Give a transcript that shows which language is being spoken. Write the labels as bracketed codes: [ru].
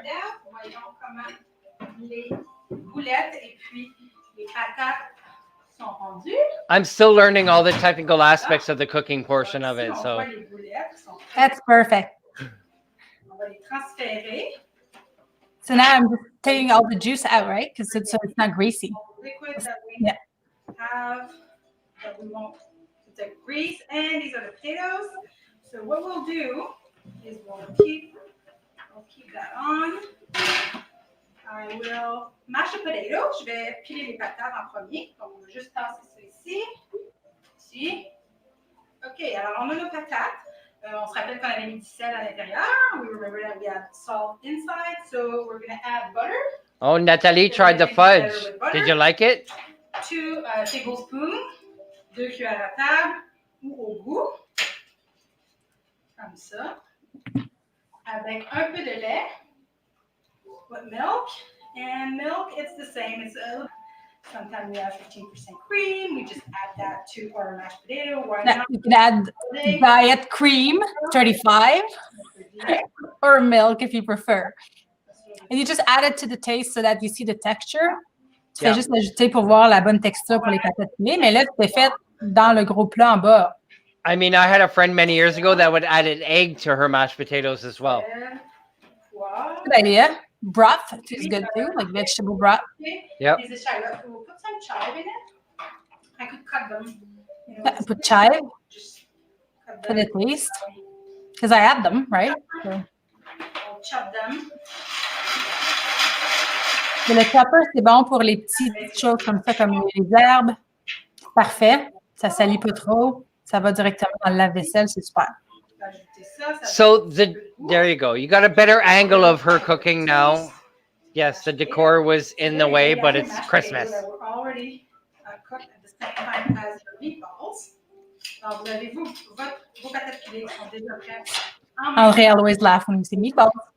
[fr] Voyons comment les boulettes et puis les patates sont rendues. [en] I'm still learning all the technical aspects of the cooking portion of it, [fr] On [en] so. [fr] voit les boulettes sont prêtes. [en] That's perfect. [fr] On va les transférer. [en] So now I'm just taking all the juice out, right? Because so it's not greasy. Liquid that we Yeah. have, that we want to take grease, and these are the potatoes. So what we'll do is we'll keep that on. I will mash the potato. [fr] Je vais piler les patates en premier. Donc, on va juste tasser ça ici. Ici. OK, alors on a nos patates. On se rappelle qu'on avait mis du sel à l'intérieur. [en] We remember that we had salt inside. So we're going to add butter. Oh, Nathalie tried the fudge. Did you like it? 2 tablespoons. [fr] 2 cuillères à table ou au goût. Comme ça. Avec un peu de lait. [en] With milk. And milk, it's the same. It's sometimes we have 15% cream. We just add that to our mashed potato. Why not? You can add diet cream, 35, or milk if you prefer. And you just add it to the taste so that you see the texture. [fr] Tu fais juste l'ajouter pour voir la bonne texture pour les patates pilées. Mais là, c'est fait dans le gros plat en bas. [en] I mean, I had a friend many years ago that would add an egg to her mashed potatoes as well. Good idea. Broth is good too, like vegetable broth. Yep. These eschalots, we'll put some chive in it. I could cut them. Put chive Just cut for them. the taste, because I add them, right? So. I'll chop them. [fr] Et le chopper, c'est bon pour les petites choses comme ça, comme les herbes. Parfait. Ça salit pas trop. Ça va directement dans le lave-vaisselle. C'est super. [en] So there you go. You got a better angle of her cooking now. Yes, the decor was in the way, but it's Christmas. We're already cooked at the same time as your meatballs. [fr] Alors, vous avez vos patates pilées qui sont déjà prêtes. [en] André always laugh when you say meatballs.